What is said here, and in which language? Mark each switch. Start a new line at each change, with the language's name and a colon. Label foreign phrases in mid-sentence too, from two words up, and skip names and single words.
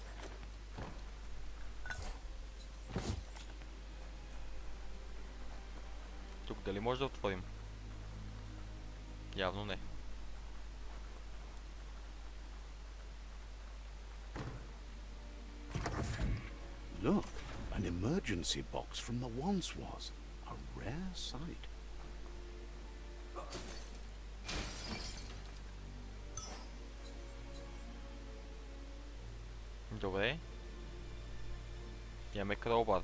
Bulgarian: Тук дали може да отворим? Явно не.
English: Look, an emergency box from the once was. A rare sight.
Bulgarian: Добре. Имаме кролбар.